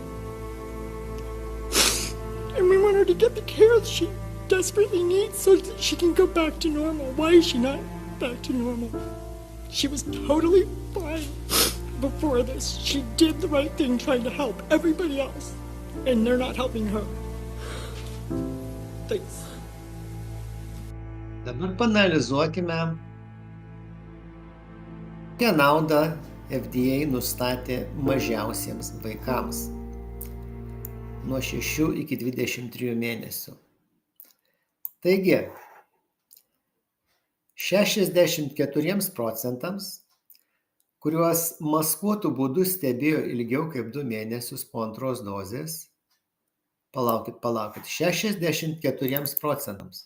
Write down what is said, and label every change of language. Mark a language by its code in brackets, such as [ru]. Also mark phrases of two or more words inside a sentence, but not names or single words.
[en] And we want her to get the care she desperately needs so that she can go back to normal. Why is she not back to normal? She was totally fine before this. She did the right thing trying to help everybody else. And they're not helping her. Thanks. [lt] Dabar paanalizuokime, kokią naudą FDA nustatė mažiausiems vaikams nuo 6 iki 23 mėnesių. Taigi, 64%, kuriuos maskuotų būdu stebėjo ilgiau kaip 2 mėnesius po antros dozės, palaukit, 64%.